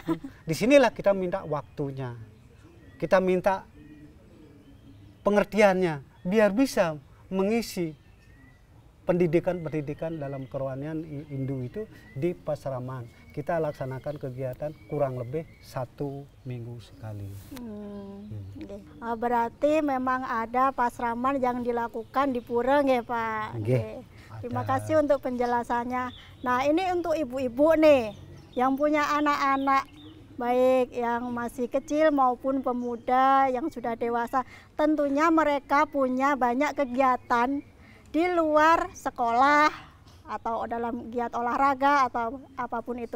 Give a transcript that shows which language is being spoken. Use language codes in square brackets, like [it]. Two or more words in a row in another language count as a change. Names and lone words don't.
[id] Disinilah kita minta waktunya, kita minta pengertiannya, biar bisa mengisi pendidikan dalam kerohanian Hindu itu di pasraman. Kita laksanakan kegiatan kurang lebih 1 minggu sekali. Berarti memang ada pasraman yang dilakukan di pura, nggih Pak. Terima kasih untuk penjelasannya. Nah, ini untuk ibu-ibu nih yang punya anak-anak, baik yang masih kecil maupun pemuda yang sudah dewasa. Tentunya mereka punya banyak kegiatan di luar sekolah atau dalam giat olahraga atau apapun itu.